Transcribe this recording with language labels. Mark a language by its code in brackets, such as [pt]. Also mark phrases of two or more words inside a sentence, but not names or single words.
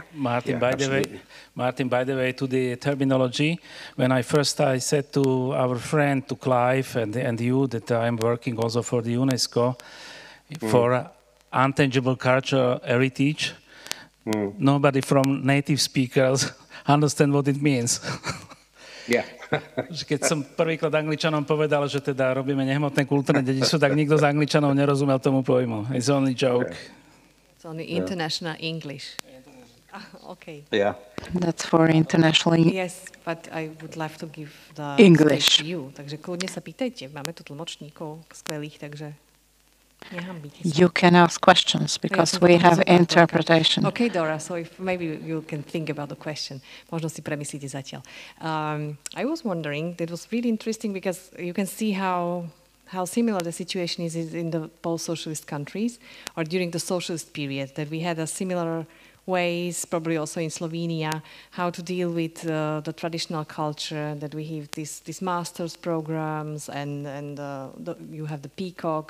[en] Martin, by the way, to the terminology, when I said to our friend, to Clive and you, that I'm working also for the UNESCO for Intangible Cultural Heritage, nobody from native speakers understand what it means. Yeah. [sk] Keď som prvýkrát Angličanom povedal, že teda robíme nehmotné kultúrne dedičstvo, tak nikto z Angličanov nerozumel tomu pojmu. [en] It's only joke. It's only international English. Okay. Yeah. That's for international Yes, but I would love to give the English to you. [sk] Takže kľudne sa pýtajte. Máme tu tlmočníkov skvelých, takže nehambite sa. [en] You can ask questions because we have interpretation. Okay, Dora, so if maybe you can think about the question. [sk] Možno si premyslíte zatiaľ. [en] I was wondering, that was really interesting because you can see how similar the situation is in the post-socialist countries or during the socialist period, that we had a similar ways, probably also in Slovenia, how to deal with the traditional culture, that we have these master's programs, and you have the Peacock.